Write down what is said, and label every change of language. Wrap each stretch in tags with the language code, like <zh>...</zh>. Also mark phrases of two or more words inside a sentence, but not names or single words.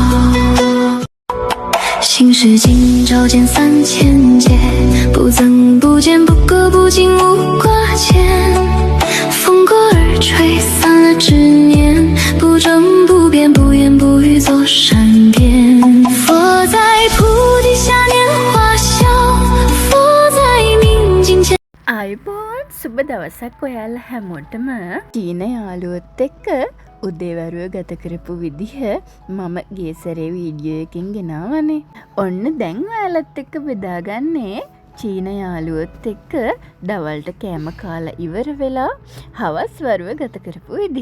<zh>新世今朝见3000劫，不增不减，不歌不进，无挂牵。风过耳吹，散了执念，不争不辩，不言不语，坐山边。佛在菩提下拈花笑，佛在明镜前。</zh> <si>අයිබෝන් සුබ දවසක් ඔයාල හැමෝටම චීන යාළුවොත් එක්ක උදේවරුව ගත කරපු විදිහ මම ගිය සැරේ වීඩියෝ එකකින් ගෙනාවනේ. ඔන්න දැන් ඔයාලත් එක්ක බෙදාගන්නේ චීන යාළුවොත් එක්ක දවල්ට කෑම කාලා ඉවර වෙලා හවස් වරුව ගත කරපු විදිහ.</si>